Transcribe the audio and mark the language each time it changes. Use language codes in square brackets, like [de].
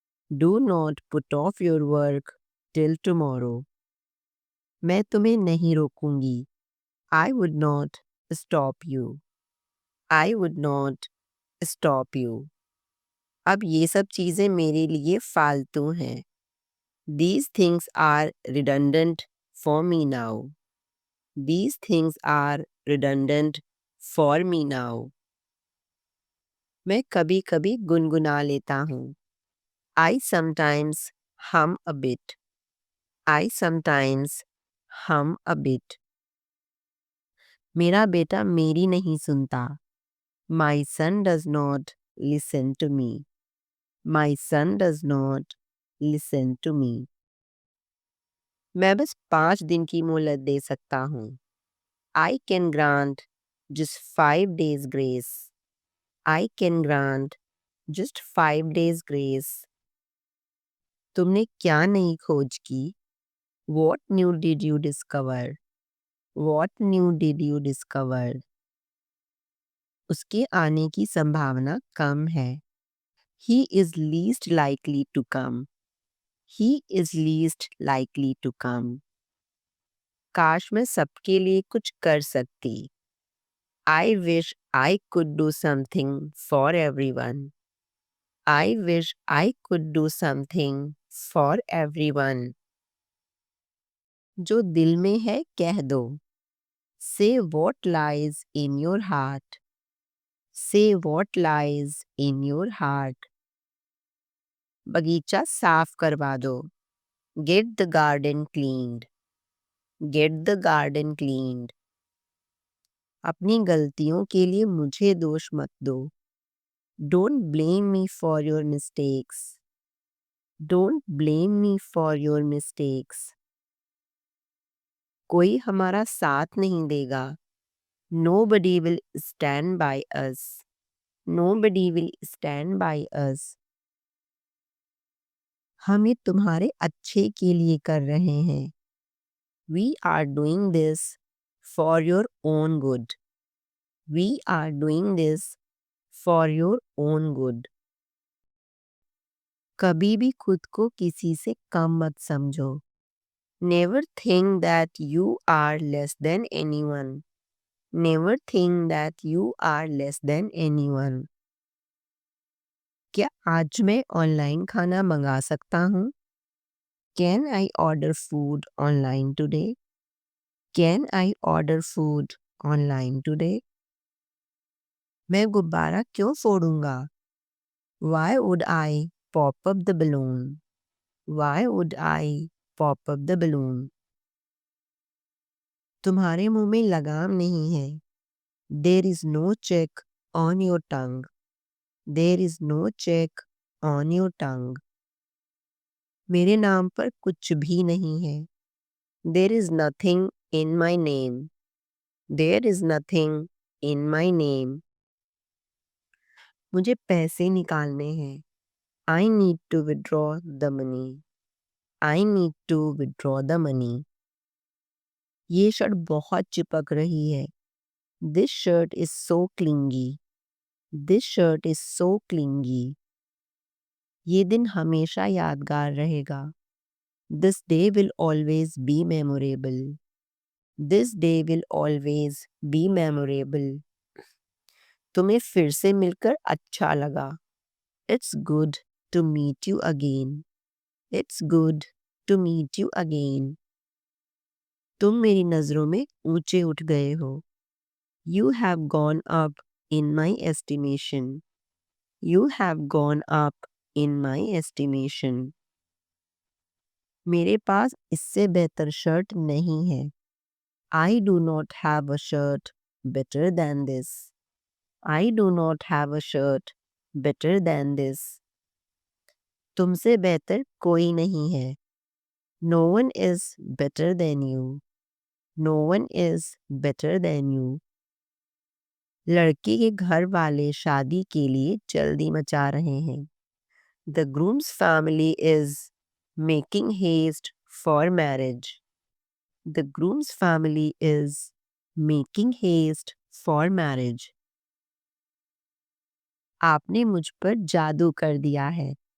[en] Do not put off your work till tomorrow. [hi] मैं तुम्हें नहीं रोकूंगी। [en] I would not stop you. I would not stop you. [hi] अब ये सब चीज़ें मेरे लिए फालतू हैं। [en] These things are redundant for me now. These things are redundant for me now. [hi] मैं कभी कभी गुनगुना लेता हूँ। [en] I sometimes hum a bit. I sometimes hum a bit. [hi] मेरा बेटा मेरी नहीं सुनता। [en] My son does not listen to me. My son does not listen to me. [hi] मैं बस 5 दिन की मोहलत दे सकता हूँ। [en] I can grant just 5 days grace. I can grant just 5 days grace. [hi] तुमने क्या नई खोज की? [en] What new did you discover? What new did you discover? [hi] उसके आने की संभावना कम है। [en] He is least likely to come. He is least likely to come. [hi] काश मैं सबके लिए कुछ कर सकती। [en] I wish I could do something for everyone. I wish I could do something for everyone. [hi] जो दिल में है कह दो। [en] Say what lies in your heart. Say what lies in your heart. [hi] बगीचा साफ करवा दो। [en] Get the garden cleaned. Get the garden cleaned. [hi] अपनी गलतियों के लिए मुझे दोष मत दो। [en] Don't blame me for your mistakes. Don't blame me for your mistakes. [hi] कोई हमारा साथ नहीं देगा। [en] Nobody will stand by us. Nobody will stand by us. [hi] हम ये तुम्हारे अच्छे के लिए कर रहे हैं। [en] We are doing this for your own good. We are doing this for your own good. [hi] कभी भी खुद को किसी से कम मत समझो। [en] Never think that you are less than anyone. Never think that you are less than anyone. [hi] क्या आज मैं ऑनलाइन खाना मंगा सकता हूँ? [en] Can I order food online today? Can I order food online today? [hi] मैं गुब्बारा क्यों फोड़ूंगा? [en] Why would I pop up the balloon? Why would I pop up the balloon? [hi] तुम्हारे मुंह में लगाम नहीं है। [en] There is no check on your tongue. There is no check on your tongue. [hi] मेरे नाम पर कुछ भी नहीं है। [en] There is nothing in my name. There is nothing in my name. [hi] मुझे पैसे निकालने हैं। [en] I need to withdraw the money. I need to withdraw the money. [hi] ये शर्ट बहुत चिपक रही है। [en] This shirt is so clingy. This shirt is so clingy. [hi] ये दिन हमेशा यादगार रहेगा। [en] This day will always be memorable. This day will always be memorable. [hi] तुम्हें फिर से मिलकर अच्छा लगा। [en] It's good to meet you again. It's good to meet you again. [hi] तुम मेरी नज़रों में ऊंचे उठ गए हो। [en] You have gone up in my estimation. You have gone up in my estimation. [hi] मेरे पास इससे बेहतर शर्ट नहीं है। [en] I do not have a shirt better than this. I do not have a shirt better than this. [hi] तुमसे बेहतर कोई नहीं है। [en] No one is better than you. No one is better than you. [hi] लड़की के घर वाले शादी के लिए जल्दी मचा रहे हैं। [en] The groom's family is making haste for marriage. The groom's family is making haste for marriage. [hi] आपने मुझ पर जादू कर दिया है.